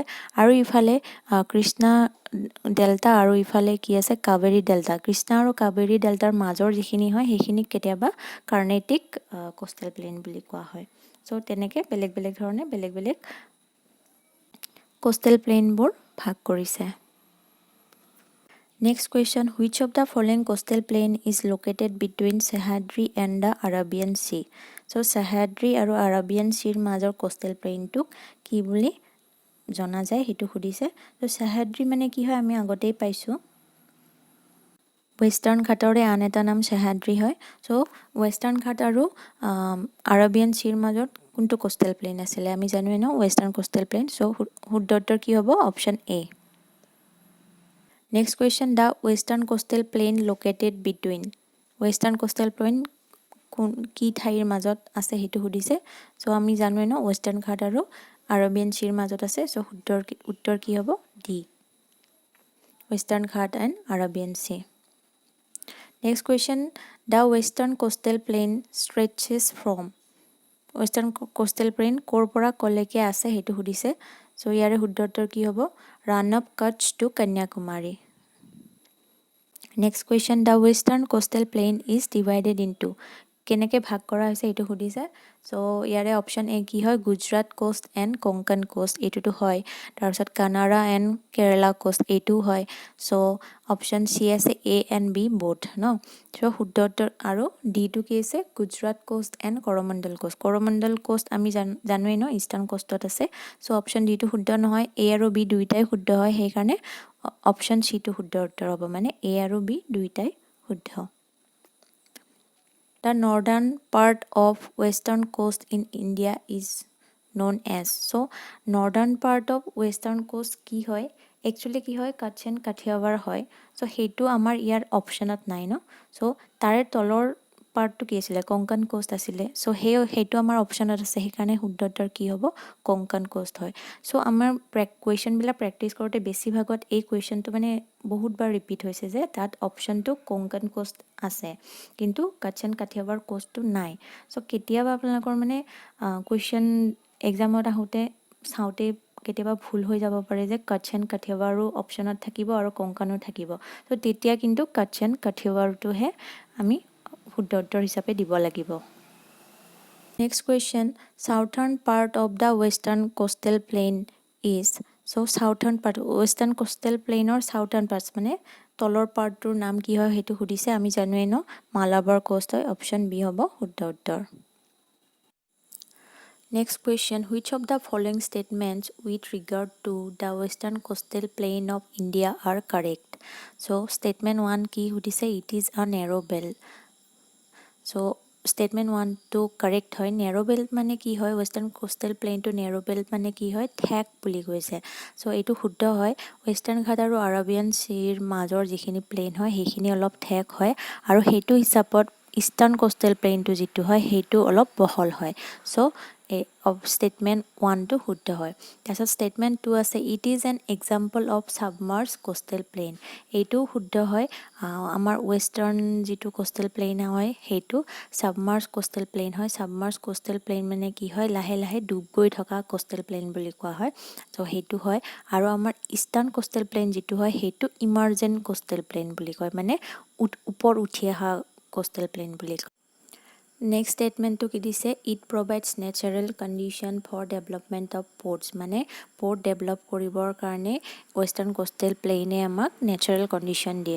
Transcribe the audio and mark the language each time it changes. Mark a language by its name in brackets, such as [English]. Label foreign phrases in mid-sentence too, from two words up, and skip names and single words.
[Assamese] আৰু ইফালে কৃষ্ণা ডেল্টা আৰু ইফালে কি আছে কাবেৰী ডেল্টা। কৃষ্ণা আৰু কাবেৰী ডেল্টাৰ মাজৰ যিখিনি হয় সেইখিনিক কেতিয়াবা [English] Carnatic coastal plain [Assamese] বুলি কোৱা হয়। চ' তেনেকৈ বেলেগ বেলেগ ধৰণে বেলেগ বেলেগ [English] coastal plain [Assamese] ভাগ কৰিছে। [English] Next question, which of the following coastal plain is located between Sahyadri and the Arabian Sea? [Assamese] So Sahyadri আৰু Arabian Sea মাজৰ [English] coastal plain [Assamese] টোক কি বুলি জনা যায় হেতু খুদিছে। তো Sahyadri মানে কি হয় আমি আগতেই পাইছো। Western ঘাটৰে আন এটা নাম Sahyadri হয়। So Western ঘাট আৰু Arabian Sea মাজত কোনটো [English] coastal plain [Assamese] আছিলে আমি জানো ন [English] Western coastal plain। [Assamese] So শুদ্ধ উত্তৰ কি হ'ব অপচন A। [English] Next question, the western coastal plain located between. Western coastal plain [Assamese] কি ঠাইৰ মাজত আছে হেতু খুদিছে। সো আমি জানো ন ওয়েস্টার্ন ঘাট আৰু আৰবিয়ান সিৰ মাজত আছে। সো শুদ্ধৰ উত্তৰ কি হ'ব [English] D Western Ghat and Arabian Sea. Next question, the western coastal plain stretches from. Western coastal plain [Assamese] কৰ পৰা কলৈকে আছে হেতু খুদিছে। সো ইয়াৰে শুদ্ধ উত্তৰ কি হ'ব [English] run up Kutch to Kanyakumari. Next question, the western coastal plain is divided into. [Assamese] কেনেকৈ ভাগ কৰা হৈছে এটো খুদিছে। সো ইয়াৰে [English] option A [Assamese] কি হয় [English] Gujarat coast and Konkan coast [Assamese] এটোটো হয়। তাৰপিছত [English] Kanara and Kerala coast [Assamese] এটো হয়। সো [English] option C [Assamese] আছে [English] A and B both [Assamese] ন। সো শুদ্ধ উত্তৰ আৰু ডি টো কি আছে [English] Gujarat coast and Coromandel coast. Coromandel coast [Assamese] আমি জানোৱেই ন [English] Eastern coast [Assamese] আছে। সো [English] option D [Assamese] টো শুদ্ধ নহয়, এ আৰু বি দুইটাই শুদ্ধ হয়, সেইকাৰণে [English] option C [Assamese] টো শুদ্ধ উত্তৰ হ'ব, মানে এ আৰু বি দুইটাই শুদ্ধ। [English] The northern part of western coast in India is known as. So northern part of western coast [Assamese] কি হয় একচুয়ালি কি হয় Kutch and Kathiawar হয়। সো হেতু আমাৰ ইয়াৰ অপচনত নাই ন। সো তাৰে তলৰ পাৰ্টটো কি আছিল [English] Konkan coast [Assamese] আছিল। সো হেতু আমাৰ অপচনত আছে, সেইকাৰণে শুদ্ধ উত্তৰ কি হ'ব [English] Konkan coast [Assamese] হয়। সো আমাৰ কুৱেশ্যন বিলাক প্ৰেক্টিছ কৰোঁতে বেছিভাগত এই কুৱেশ্যনটো মানে বহুতবাৰ ৰিপিট হৈছে যে তাত অপচনটো [English] Konkan coast [Assamese] আছে কিন্তু Kutch and Kathiawar কোষ্টটো নাই। সো কেতিয়াবা আপোনালোকৰ মানে [English] question exam [Assamese] আহোঁতে চাওঁতে কেতিয়াবা ভুল হৈ যাব পাৰে যে Kutch and Kathiawaru অপচনত থাকিব আৰু কোঙ্কণো থাকিব। সো তেতিয়া কিন্তু Kutch and Kathiawaruটোহে আমি শুদ্ধ উত্তৰ হিচাপে দিব লাগিব। [English] Next question, southern part of the western coastal plain is. So southern part western coastal plain or southern parts [Assamese] মানে তলৰ পাৰ্টটোৰ নাম কি হয় হেতু খুদিছে। আমি জানোৱেই ন মালাবাৰ কোষ্ট হয়, অপচন বি হ'ব শুদ্ধ উত্তৰ। [English] Next question, which of the following statements with regard to the western coastal plain of India are correct? So statement 1 [Assamese] কি খুদিছে [English] it is a narrow belt. [Assamese] So statement 1 to correct হয়। [English] narrow belt [Assamese] মানে কি হয় [English] western coastal plain [Assamese] to [English] narrow belt [Assamese] মানে কি হয় ঠেক বুলি কৈছে। সো এইটো শুদ্ধ হয়। ওয়েস্টার্ন ঘাট আৰু আৰবিয়ান সিৰ মাজৰ যিখিনি প্লেন হয় সেইখিনি অলপ ঠেক হয় আৰু সেইটো হিচাপত [English] Eastern coastal plain [Assamese] যিটো হয় সেইটো অলপ বহল হয়। সো statement 1 টো শুদ্ধ হয়। [English] তাৰপিছত statement 2 আছে it is an example of submerged coastal plain. [Assamese] এইটো শুদ্ধ হয়। আমাৰ ওয়েস্টাৰ্ণ যিটো [English] coastal plain [Assamese] হয় সেইটো [English] submerged coastal plain [Assamese] হয়। [English] submerged coastal plain [Assamese] মানে কি হয় লাহে লাহে ডুব গৈ থকা [English] coastal plain [Assamese] বুলি কোৱা হয়। সো সেইটো হয়। আৰু আমাৰ [English] Eastern coastal plain [Assamese] যিটো হয় সেইটো [English] emergent coastal plain [Assamese] বুলি কয়, মানে ওপৰ উঠি অহা [English] coastal plain [Assamese] বুলি কয়। [English] next statement [Assamese] কি দিছে [English] it provides natural condition for development of ports, [Assamese] মানে [English] port develop [Assamese] কৰিবৰ কাৰণে [English] Western coastal plain [Assamese] আমাক [English] natural condition [Assamese] দিয়ে।